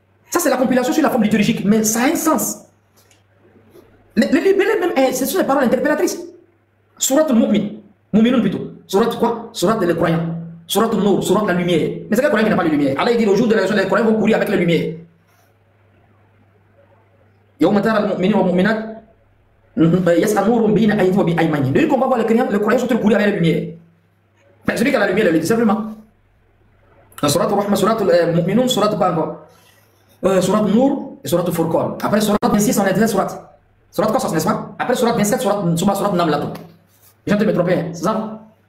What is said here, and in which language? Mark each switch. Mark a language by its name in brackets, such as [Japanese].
[French] Ça, c'est la compilation sur la forme liturgique, mais ça a un sens. Le libellé même, ce sont des paroles interpellatrices. Sourate Mu'min, Mu'minun plutôt. Sourate quoi? Sourate les croyants. Sourate Nour, sourate la lumière. Mais c'est quel croyant qui n'a pas de lumière? Allah dit le jour de la résurrection, les croyants vont courir avec la lumière. [Arabic] يوم ترى المؤمنين والمؤمنات يسعى نورهم بين أيديهم وبأيمانهم. [French] Dès qu'on va voir les croyants sont courir avec la lumière. Mais celui qui a la lumière, il le dit simplement. Sourate Rahma, sourate Mu'minun, sourate quoi encore? Sourate Nour et sourate Furqan. Après sourate 26, on a déjà sourate. Sourate Qasas, n'est-ce pas? Après sourate 27, sourate Namlatou. Je viens de me tromper, c'est ça?